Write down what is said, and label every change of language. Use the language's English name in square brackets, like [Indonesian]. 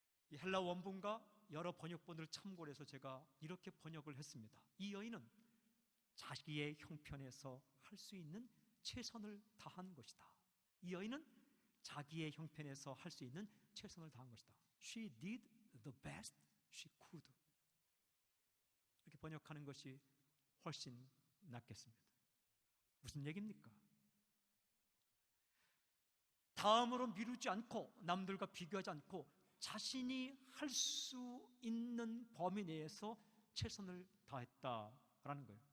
[Korean] 이 헬라어 원본과 여러 번역본을 참고를 해서 제가 이렇게 번역을 했습니다. 이 여인은 자기의 형편에서 할 수 있는 최선을 다한 것이다. 이 여인은 자기의 형편에서 할 수 있는 최선을 다한 것이다. [English] She did the best she could. [Korean] 이렇게 번역하는 것이 훨씬 낫겠습니다. 무슨 얘기입니까? 다음으로 미루지 않고 남들과 비교하지 않고 자신이 할 수 있는 범위 내에서 최선을 다했다라는 거예요.